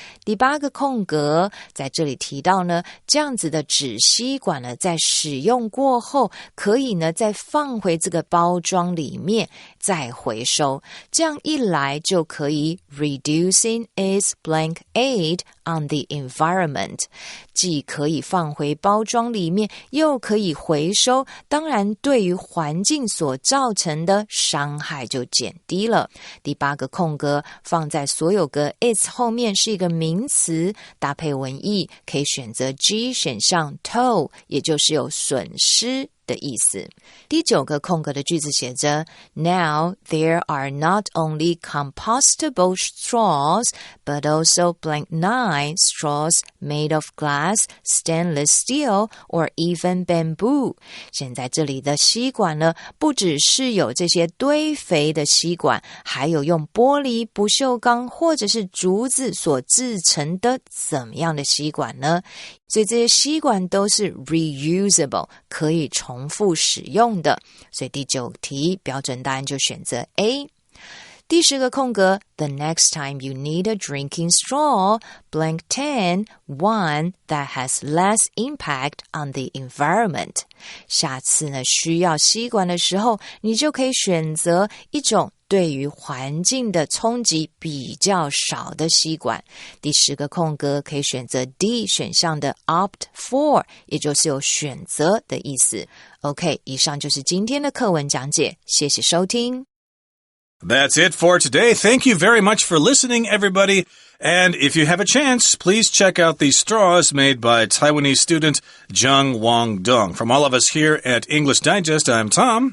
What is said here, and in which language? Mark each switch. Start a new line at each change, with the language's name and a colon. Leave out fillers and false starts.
Chinese: 第8个空格在这里提到呢，这样子的纸吸管呢，在使用过后可以呢再放回这个包装里面再回收，这样一来就可以
English: reducing its blank aid on the environment，
Chinese: 既可以放回包装里面，又可以回收，当然对于环境所造成的伤害就减低了。第8个空格放在所有格 its 后面是一个名词，搭配文意可以选择 G 选项 toll， 也就是有损失的意思。第9个空格的句子写着
English: Now there are not only compostable straws but also blank 9 straws made of glass, stainless steel or even bamboo.
Chinese: 现在这里的吸管呢，不只是有这些堆肥的吸管，还有用玻璃、不锈钢或者是竹子所制成的怎么样的吸管呢？所以这些吸管都是 reusable， 可以重复使用的。所以第9题标准答案就选择 A。第10个空格
English: The next time you need a drinking straw, blank 10, one that has less impact on the environment.
Chinese: 下次呢，需要吸管的时候，你就可以选择一种对于环境的冲击比较少的吸管。第10个空格可以选择 D 选项的 opt for， 也就是有选择的意思。 OK， 以上就是今天的课文讲解，谢谢收听。
English: That's it for today. Thank you very much for listening, everybody. And if you have a chance, please check out the straws made by Taiwanese student Zheng Wangdong. From all of us here at English Digest, I'm Tom.